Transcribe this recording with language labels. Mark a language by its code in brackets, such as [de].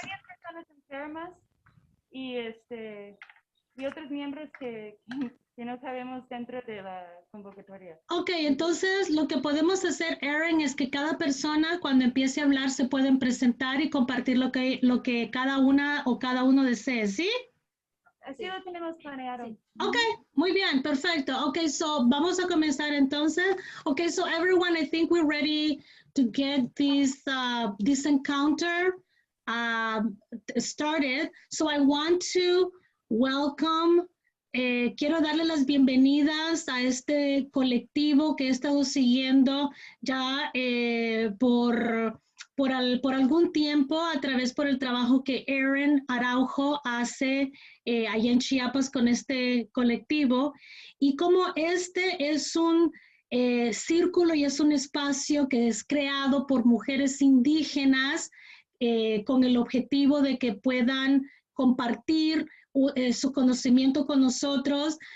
[es] varias personas enfermas y otros miembros que no sabemos dentro de la convocatoria. Ok, entonces lo que podemos hacer, Erin, es que cada persona cuando empiece a hablar se pueden presentar y compartir lo que cada una o cada uno desee, ¿sí? Así lo tenemos planeado. Ok, muy bien, perfecto. Ok, so vamos a comenzar entonces. [en] Ok, so everyone, I think we're ready to get this encounter started. So I want to welcome, [es] quiero darle las bienvenidas a este colectivo que he estado siguiendo ya por algún tiempo a través por el trabajo que Erin Araujo hace allá en Chiapas con este colectivo y como este es un círculo y es un espacio que es creado por mujeres indígenas con el objetivo de que puedan compartir su conocimiento con nosotros.